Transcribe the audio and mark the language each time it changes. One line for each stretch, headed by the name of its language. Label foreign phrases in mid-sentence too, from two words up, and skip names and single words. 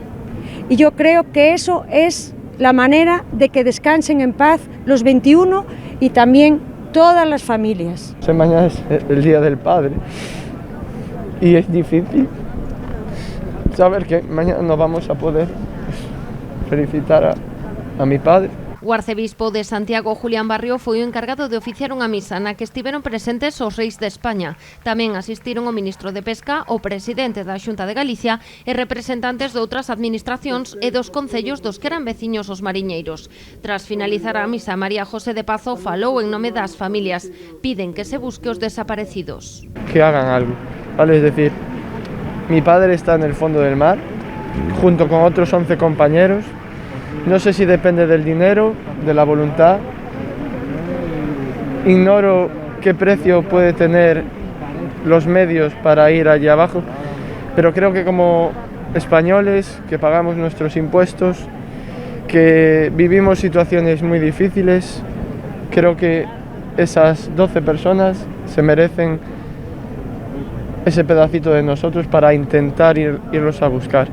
Spanish: Y yo creo que eso es la manera de que descansen en paz los 21 y también todas las familias. Mañana es el Día del Padre y es difícil saber que mañana no vamos a poder felicitar a mi padre.
Galician: O arcebispo de Santiago, Julián Barrio, foi o encargado de oficiar unha misa na que estiveron presentes os reis de España. Tamén asistiron o ministro de Pesca, o presidente da Xunta de Galicia e representantes de outras administracións e dos concellos dos que eran veciños os mariñeiros. Tras finalizar a misa, María José de Pazo falou en nome das familias. Piden que se busque os desaparecidos.
Spanish: Que hagan algo, ¿vale? Es decir, mi padre está en el fondo del mar, junto con otros 11 compañeros. No sé si depende del dinero, de la voluntad. Ignoro qué precio puede tener los medios para ir allá abajo, pero creo que como españoles que pagamos nuestros impuestos, que vivimos situaciones muy difíciles, creo que esas 12 personas se merecen ese pedacito de nosotros para intentar irlos a buscar.